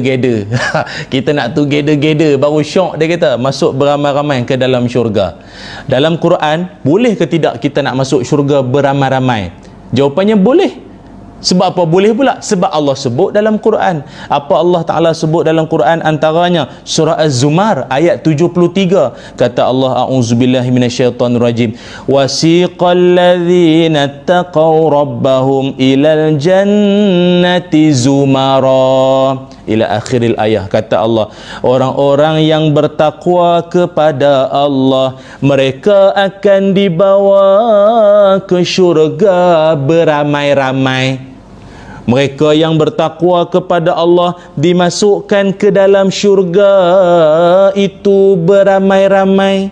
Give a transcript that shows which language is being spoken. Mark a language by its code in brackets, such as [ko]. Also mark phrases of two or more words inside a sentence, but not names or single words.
[ms] Kita nak together baru syok dia kata masuk beramai-ramai ke dalam syurga. Dalam Quran, boleh ke tidak kita nak masuk syurga beramai-ramai? Jawapannya boleh. Sebab apa boleh pula? Sebab Allah sebut dalam Quran. Apa Allah Ta'ala sebut dalam Quran? Antaranya surah Az-Zumar ayat 73. [ar] Kata Allah, أعوذ بالله من الشيطان الرجيم، وسيق الذين اتقوا ربهم إلى الجنة زمرا، إلى آخر الآية. [ms] Kata Allah, orang-orang yang bertakwa kepada Allah, mereka akan dibawa ke syurga beramai-ramai. Mereka yang bertakwa kepada Allah dimasukkan ke dalam syurga itu beramai-ramai.